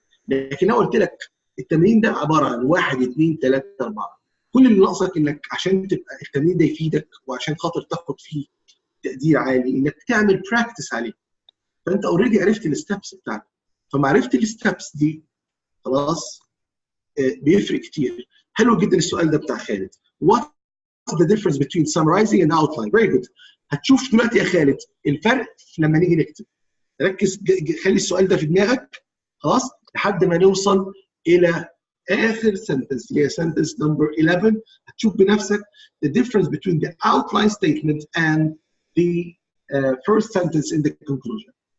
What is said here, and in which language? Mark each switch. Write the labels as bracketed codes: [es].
[ar] لكن لو قلت لك التمرين ده عبارة عن 1 2 3 4 كل اللي ناقصك انك عشان تبقى التمرين ده يفيدك وعشان خاطر تاخد فيه تقدير عالي انك تعمل براكتس عليه. فانت اوريدي عرفت الستبس بتاعتك. فمعرفه الستبس دي خلاص بيفرق كتير. حلو جدا السؤال ده بتاع خالد. [en] What is the difference between summarizing and outline? Very good. [ar] هتشوف دلوقتي يا خالد الفرق لما نيجي نكتب. ركز خلي السؤال ده في دماغك خلاص لحد ما نوصل الى اخر [en] sentence [ar] اللي هي [en] sentence number 11 [ar] هتشوف بنفسك [en] the difference between the outline statement and the first sentence in the conclusion.